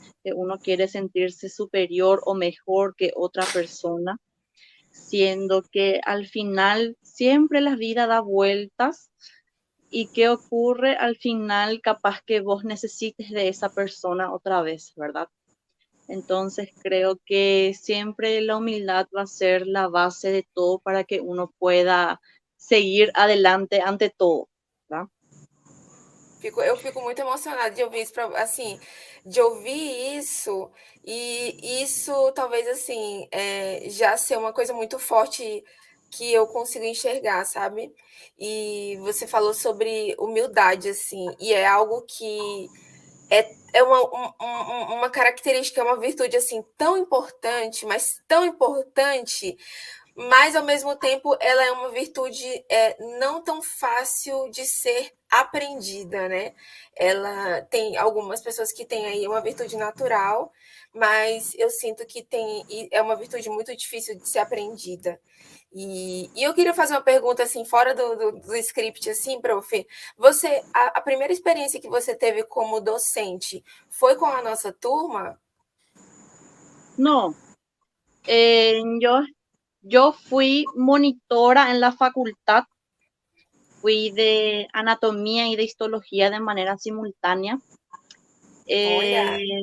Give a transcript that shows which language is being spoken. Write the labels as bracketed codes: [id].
[es] Que uno quiere sentirse superior o mejor que otra persona, siendo que al final siempre la vida da vueltas y qué ocurre al final, capaz que vos necesites de esa persona otra vez, ¿verdad? Entonces creo que siempre la humildad va a ser la base de todo para que uno pueda seguir adelante ante todo, ¿verdad? [pt] Eu fico muito emocionada de ouvir isso, assim, de ouvir isso, e isso talvez, assim, já ser uma coisa muito forte que eu consigo enxergar, sabe? E você falou sobre humildade, assim, e é algo que é uma característica, é uma virtude, assim, tão importante, mas tão importante, mas ao mesmo tempo ela é uma virtude não tão fácil de ser aprendida, né? Ela tem algumas pessoas que têm aí uma virtude natural, mas eu sinto que é uma virtude muito difícil de ser aprendida. E eu queria fazer uma pergunta assim, fora do script, assim, prof. A primeira experiência que você teve como docente foi com a nossa turma? [es] No, yo fui monitora en la facultad, fui de anatomía y de histología de manera simultánea. [pt] Olha,